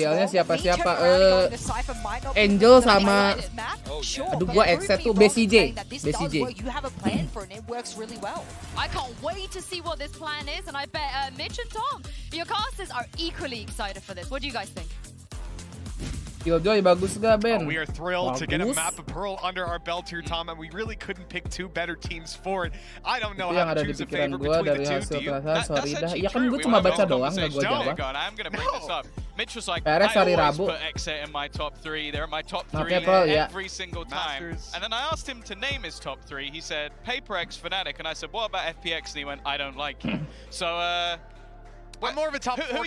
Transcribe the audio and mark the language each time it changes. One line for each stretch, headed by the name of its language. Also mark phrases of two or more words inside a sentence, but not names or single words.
Indonesian: Idealnya
English: wrong.
Indonesian: siapa-siapa,
English: Me turning around and going to Cypher might not be Angel the best
Indonesian: sama-
English: on this map. Sure,
Indonesian: Aduh,
English: but
Indonesian: gua
English: prove Exit me
Indonesian: tuh
English: wrong in BCJ. saying that this does BCJ. work. You have a plan for it and it works really well. I can't wait to see what this plan is, and I bet Mitch and Tom, your casters, are equally excited for this. What do you guys think?
Indonesian: Killjoy bagus gak Ben?
English: We are thrilled to get a
Indonesian: Bagus.
English: map of Pearl under our belt here, Tom, and we really couldn't pick two better teams for it. I don't know
Indonesian: Itu yang
English: how
Indonesian: ada
English: to
Indonesian: di
English: choose a
Indonesian: pikiran
English: favorite
Indonesian: gua
English: between
Indonesian: dari
English: the two.
Indonesian: hasil
English: Do you?
Indonesian: perasaan, sorry dah.
English: actually
Indonesian: Ya kan
English: true.
Indonesian: gue
English: We
Indonesian: cuma
English: went
Indonesian: baca
English: over
Indonesian: doang, gak gue
English: conversation.
Indonesian: jawab.
English: God, I'm gonna bring this up. Mitch was like,
Indonesian: Peres hari
English: I always
Indonesian: Rabu.
English: put Exit in my top 3. They're in my top
Indonesian: Maaf
English: 3
Indonesian: ya, Paul, ya.
English: every single time. Masters. And then I asked him to name his top 3. He said PaperX, Fnatic, and I said, what about FPX? And he went, I don't like you. So, I'm more of a top who 4